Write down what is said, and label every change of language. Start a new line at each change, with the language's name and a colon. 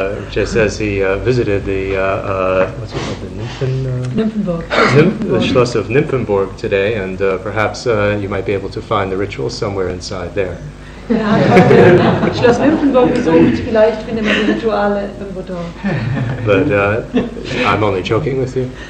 English: Jay says he visited the what's it called, the Nymphenburg. The Schloss of Nymphenburg today, and perhaps you might be able to find the ritual somewhere inside there.
German: Er hat heute Schloss Nymphenburg besucht, vielleicht findet man die Rituale irgendwo dort.
English: But I'm only joking with you.